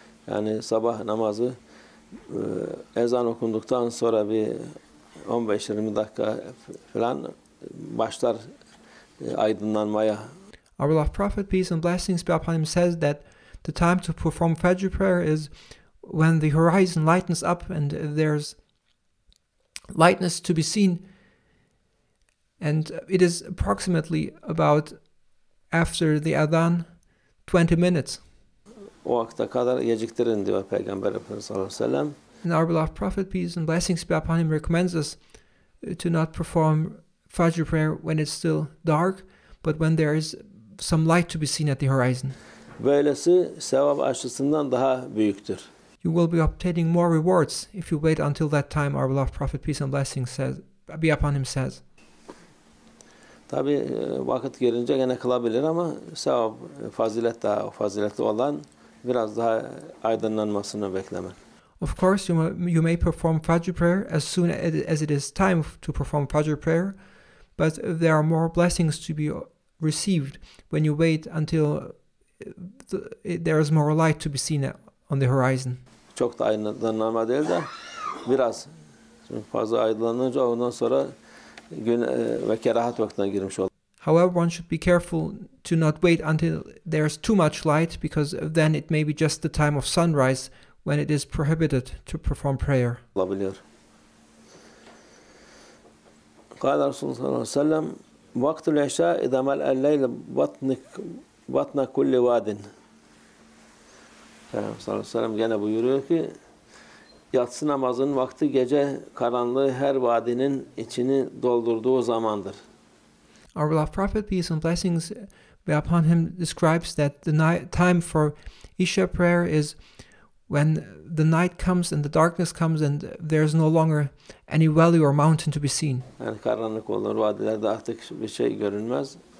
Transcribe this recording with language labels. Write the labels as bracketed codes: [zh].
[tr] Yani sabah namazı ezan okunduktan sonra bir 15-20 dakika falan başlar aydınlanmaya. [en] Our beloved Prophet, peace and blessings be upon him, says that the time to perform Fajr prayer is when the horizon lightens up and there's lightness to be seen, and it is approximately about after the adhan 20 minutes. [tr] O vakte kadar geciktirin diyor Peygamber Efendimiz sallallahu aleyhi ve sellem. [en] And our beloved Prophet, peace and blessings be upon him, recommends us to not perform Fajr prayer when it's still dark, but when there is some light to be seen at the horizon. [tr] Böylesi sevap açısından daha büyüktür. [en] you will be obtaining more rewards if you wait until that time, our beloved Prophet, peace and blessings be upon him, says. [tr] Tabi vakit gelince gene kılabilir ama sevap, fazilet daha faziletli olan biraz daha aydınlanmasını beklemek. [en] Of course, you may perform Fajr prayer as soon as it is time to perform Fajr prayer, but there are more blessings to be received when you wait until there is more light to be seen on the horizon. [tr] Çok da aydınlanma değil de biraz. Çünkü fazla aydınlanınca ondan sonra gün ve kerahat vaktine girmiş olur. [en] However, one should be careful to not wait until there's too much light, because then it may be just the time of sunrise when it is prohibited to perform prayer. [tr] Olabiliyor. [ar] قال رسول الله صلى الله عليه وسلم وقت العشاء إذا ملأ الليل بطن كل واد. [tr] Peygamber sallallahu aleyhi ve sellem gene buyuruyor ki yatsı namazının vakti gece karanlığı her vadinin içini doldurduğu zamandır. [en] Our beloved Prophet, peace and blessings be upon him, describes that the time for Isha prayer is when the night comes and the darkness comes and there's no longer any valley or mountain to be seen. [tr] Yani karanlık olur, vadilerde artık bir şey görünmez.